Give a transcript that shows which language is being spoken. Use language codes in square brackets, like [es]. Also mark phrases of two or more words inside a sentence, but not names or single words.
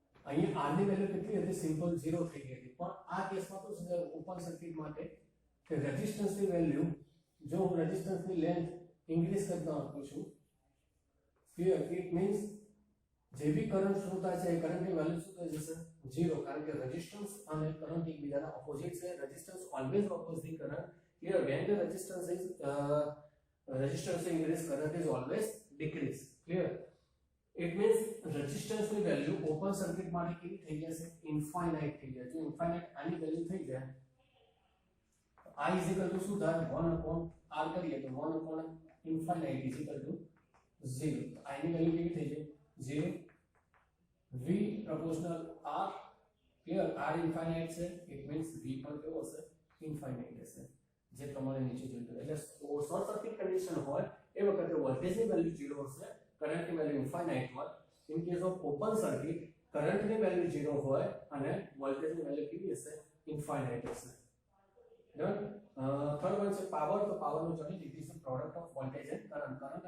[gu] અહીંયા r ની વેલ્યુ કેટલી હતી સિમ્પલ 0 થઈ ગઈ હતી પણ આ કેસમાં તો છે [en] open circuit [gu] માટે કે રેઝિસ્ટન્સ ની વેલ્યુ જો હું રેઝિસ્ટન્સ ની [en] length increase [gu] કરતા આપું છું [en] clear it means [gu] જે બી કરંટ ફ્લો થાય છે એ કરંટની વેલ્યુ શું થઈ જશે 0 કારણ કે રેઝિસ્ટન્સ અને કરંટ એકબીજાના ઓપોઝિટ છે [en] resistance always oppose the current clear when the resistance increase current is always decrease clear it means [gu] resistance ની વેલ્યુ [en] open circuit [gu] માટે કેવી થઈ જશે ઇન્ફાઇનાઇટ થઈ જશે જો ઇન્ફાઇનાઇટ આની વેલ્યુ થઈ જાય [en] I is equal to [gu] શું થાય [en] 1 upon r [gu] કરીએ તો [en] 1 upon infinite is equal to 0 [gu] તો I ની વેલ્યુ કેવી થઈ જાય 0 [en] v proportional r clear r infinite [gu] છે [en] it means v [gu] પણ કેવો હશે infinite હશે જે પ્રમાણે નીચે જોઈતું એટલે [en] short circuit condition [gu] હોય એ વખતે વોલ્ટેજની વેલ્યુ 0 હશે કરંટની વેલ્યુ ઇન્ફાઇનાઇટ હોય [en] in case of open circuit [gu] કરંટની વેલ્યુ 0 હોય અને વોલ્ટેજની વેલ્યુ કેવી હશે ઇન્ફાઇનાઇટ હશે [en] done third one [gu] છે પાવર તો પાવરનું જાણી [en] it is the product of voltage and current current